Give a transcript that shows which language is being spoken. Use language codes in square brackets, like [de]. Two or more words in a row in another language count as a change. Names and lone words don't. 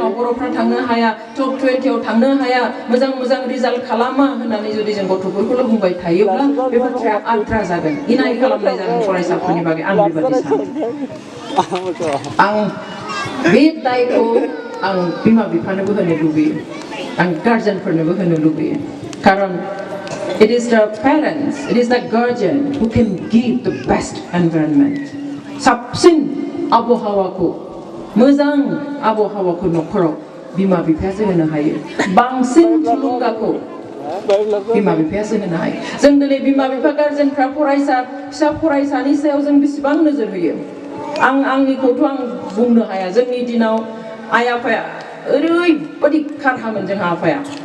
[brx] आव बर'फ्रा थांनो हाया टप 20 आव थांनो हाया मोजां रिजाल्ट खालामा होननानै जुदि जों गथ'फोरखौल' बुंबाय थायोब्ला बे बाथ्राया आद्रा जागोन इनाय खालामनाय जागोन फरायसाफोरनि बागै आं बेबादि सानो आं बे दायखौ आं बिमा बिफानोबो होनो लुबैयो आं गार्जेनफोरनोबो होनो लुबैयो खारन [en] it is the parents, it is the guardian who can give the best environment. [brx] साबसिन आबहावाखौ मोजां आबहावाखौ न'खराव बिमा बिफायासो होनो हायो बांसिन थुलुंगाखौ बिमा बिफायासो होनो हायो जों दिनै बिमा बिफा गार्जेनफ्रा फिसा फरायसानि सायाव जों बेसेबां नोजोर होयो आंनिखौथ' आं बुंनो हाया जोंनि दिनाव आइ आफाया ओरैबादि खारहामोन जोंहा आफाया